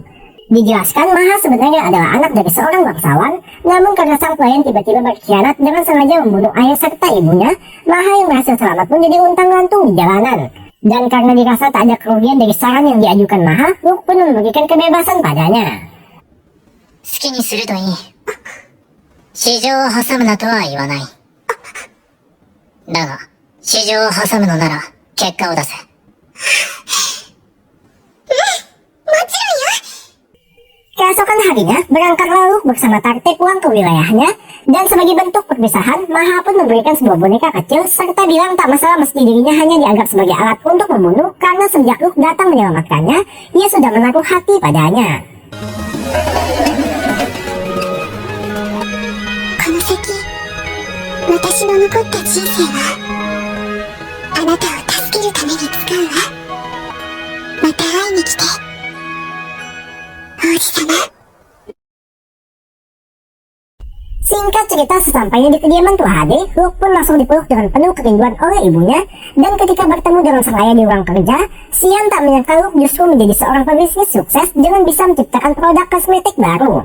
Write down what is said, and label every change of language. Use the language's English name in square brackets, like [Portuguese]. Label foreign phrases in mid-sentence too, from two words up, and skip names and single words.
[Indonesian] Dijelaskan Maha sebenarnya adalah anak dari seorang bangsawan, namun karena sang pelayan tiba-tiba berkhianat dengan sengaja membunuh ayah serta ibunya, Maha yang berhasil selamat pun jadi untang-lantung di jalanan. Dan karena dirasa tak ada kerugian dari saran yang diajukan Maha, Luke pun memberikan kebebasan padanya. [Japanese] 好きにするといい。市場を挟むなとは言わない。だが、市場を挟むのなら、結果を出せ。 [Indonesian] Keesokan harinya, berangkatlah Luke bersama Tarte pulang ke wilayahnya, dan sebagai bentuk perpisahan, Maha pun memberikan sebuah boneka kecil, serta bilang tak masalah meski dirinya hanya dianggap sebagai alat untuk membunuh, karena sejak Luke datang menyelamatkannya, ia sudah menaruh hati padanya. [Japanese] この先、私の残った人生はあなたを助けるために使うわ。また会いに来て、王子様。 [Indonesian] Singkat cerita, sesampainya di kediaman tua Hade, Luke pun langsung dipeluk dengan penuh kerinduan oleh ibunya, dan ketika bertemu dengan sang ayah di ruang kerja, Xian tak menyangka Luke justru menjadi seorang pebisnis sukses dengan bisa menciptakan produk kosmetik baru.